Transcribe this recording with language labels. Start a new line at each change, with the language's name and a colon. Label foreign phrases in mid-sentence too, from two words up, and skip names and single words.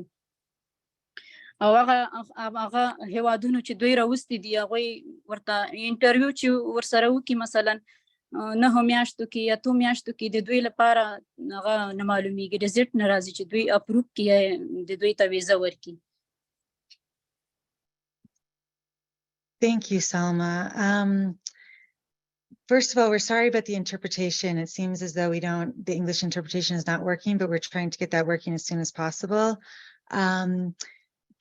Pashto: او هغه هیوادونو چې دوی راوستي دي هغوی ورته انټرویو چې ورسره وکړي مثلا 9 میاشتو کې یا 2 میاشتو کې د دوی لپاره هغه نه معلومیږي، رزلټ نه راځي چې دوی اپروف کړي د دوی ته ویزه ورکړي.
English: Thank you, Salma. First of all, we're sorry about the interpretation. It seems as though the English interpretation is not working, but we're trying to get that working as soon as possible.